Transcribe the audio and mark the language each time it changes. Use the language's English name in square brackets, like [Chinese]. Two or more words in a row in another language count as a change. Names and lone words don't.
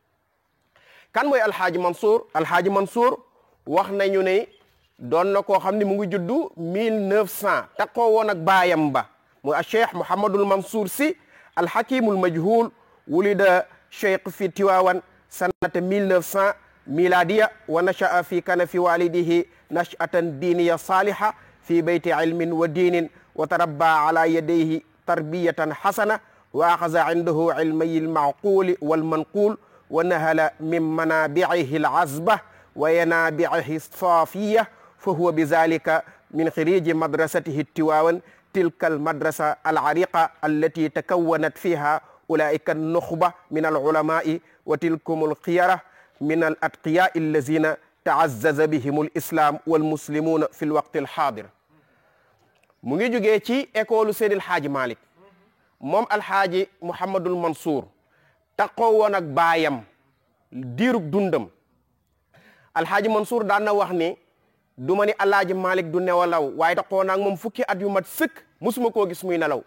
[Wolof] kan mooy Alhaaji Mansour Alhaaji Mansour wax nañu ne doon na koo xam ne mu ngi juddu 1900 takkoo woon ak baayam ba muy a [Arabic] الشيخ Mouhamadul Mansour Sy الحكيم المجهول ولد الشيخ في Tiwaawan سنة 1900 ميلادية ونشأ في كنف والده نشأة دينية صالحة في بيت علم ودين وتربى على يديه تربية حسنة و أخذ عنده علمي المعقول والمنقول ونهل من منابعه العذبة وينابيعه الصافية فهو بذلك من خريجي مدرسته Tiwawan تلك المدرسة العريقة التي تكونت فيها أولئك النخبة من العلماء وتلكم الخيرة من الأتقياء الذين تعزز بهم الإسلام والمسلمون في الوقت الحاضر. [Wolof] mu ngi jógee ci école Seydil Hadji Malick moom Alhaaji Mouhamadul Mansour takkoo woon ak baayam diirug dundam. Alhaaji Mansour daan na wax ni du ma ni Alhaaji Malick du nelaw waaye takkoo naag moom fukki at yu mat sëkk musuma koo gis muy nelaw.